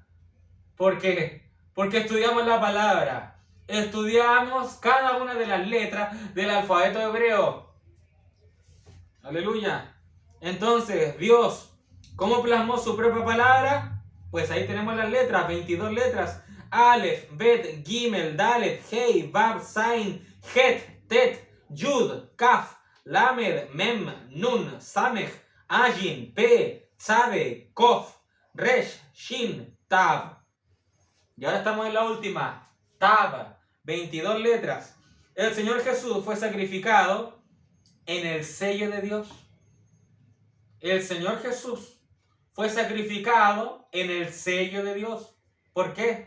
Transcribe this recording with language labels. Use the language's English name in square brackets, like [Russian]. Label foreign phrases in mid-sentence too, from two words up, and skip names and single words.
[Spanish] ¿Por qué? Porque estudiamos la palabra, estudiamos cada una de las letras del alfabeto hebreo. Aleluya. Entonces, Dios, ¿cómo plasmó su propia palabra? Pues ahí tenemos las letras, 22 letras. [Hebrew] אלף, בית, גימל, דלת, הא, וו, זין, חית, טית, יוד, כף, למד, מם, נון, סמך, עין, פא, צדי, קוף, ריש, שין, תו. [Spanish] Y ahora estamos en la última, Tav, 22 letras. El Señor Jesús fue sacrificado en el sello de Dios. El Señor Jesús fue sacrificado en el sello de Dios. ¿Por qué?